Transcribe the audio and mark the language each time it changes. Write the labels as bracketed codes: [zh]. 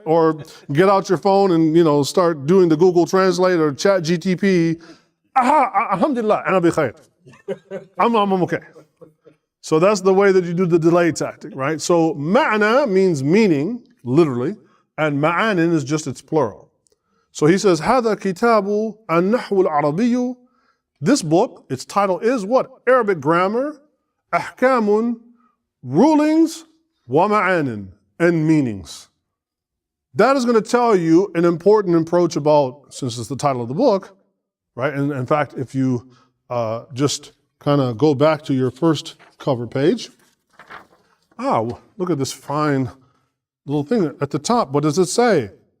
[en] Or get out your phone and, start doing the Google Translate or Chat GTP. [ar] Alhamdulillah, ana bi khair. [en] I'm okay. So that's the way that you do the delay tactic, right? So ma'na means meaning, literally, and ma'anin is just its plural. So he says, [ar] هذا كتاب النحو العربي. [en] This book, its title is what? Arabic grammar, أحكام, rulings, ومعان, and meanings. That is going to tell you an important approach about, since it's the title of the book, right? And in fact, if you just kind of go back to your first cover page, look at this fine little thing at the top. What does it say?